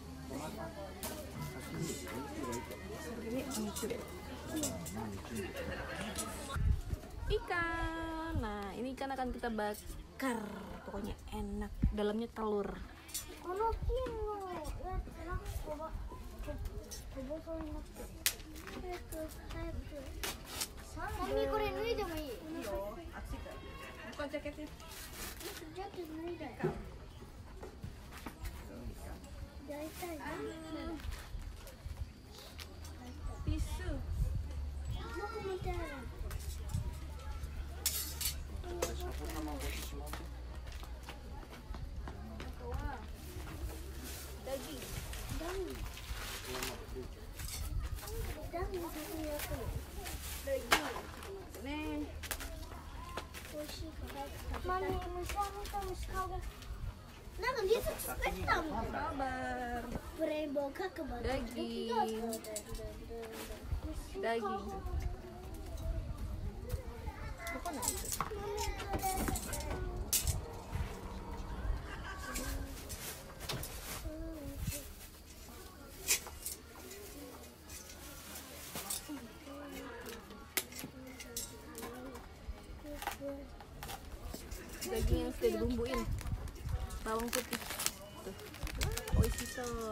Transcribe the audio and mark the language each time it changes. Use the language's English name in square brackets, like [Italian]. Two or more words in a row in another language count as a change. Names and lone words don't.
[Indonesian] Ini mencuri. Ikan. Nah, ini ikan akan kita bakar. Pokoknya enak. Dalamnya telur. [Japanese] この金のやつなんかこぼそうになってる。早く早く。マミこれ脱いでもいい？いいよ。 [Indonesian] Buka jaketnya. [Japanese] ジャケット脱いだよ。大体ね。 [Indonesian] Tisu. [Japanese] 僕も手洗う。 [Indonesian] Daging. Daging satu ya tuh. Daging. Nih. [Japanese] 美味しいから。マミ虫あげた虫かご。なんか水作ったもん。 [Indonesian] Sabar. [Japanese] ブレインボー角張り。 [Indonesian] Daging. Daging. Bukan itu. Daging yang sudah dibumbuin, bawang putih, tuh, oishiso.